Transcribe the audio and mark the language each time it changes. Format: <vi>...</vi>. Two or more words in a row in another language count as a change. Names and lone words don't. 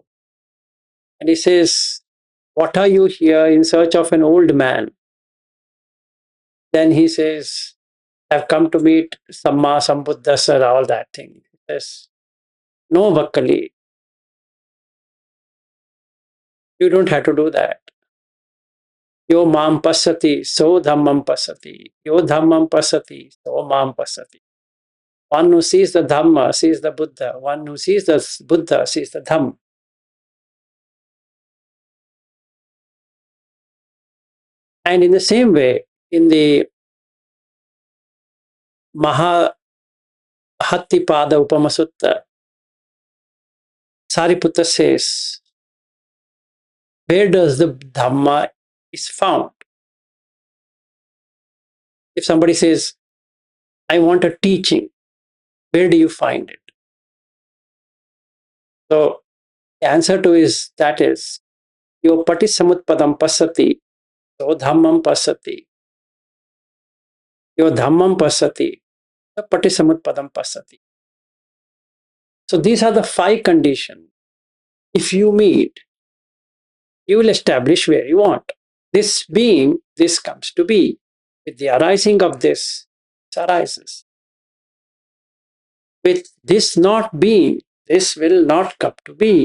<en>And he says, what are you here in search of an old man? Then he says, I've come to meet</en> <pi>Samma Sambuddhasa,</pi> <en>all that thing. He says, no, Vakkali, you don't have to do that.</en> <pi>Yo mam pasati, so dhammam pasati. Yo dhammam pasati, so mam pasati.</pi> <en>One who sees the Dhamma sees the Buddha. One who sees the Buddha sees the Dhamma. And in the same way, in the Mahahattipada Upama Sutta, Sariputta says, where does the Dhamma is found? If somebody says, I want a teaching, where do you find it? So the answer to that is,</en> <pi>yo patisamutpadam pasati, so dhammam pasati. Yo dhammam pasati, so patisamutpadam pasati.</pi> <en>So these are the 5 conditions. If you meet, you will establish where you want. This being, this comes to be. With the arising of this arises. With this not being, this will not come to be.</en>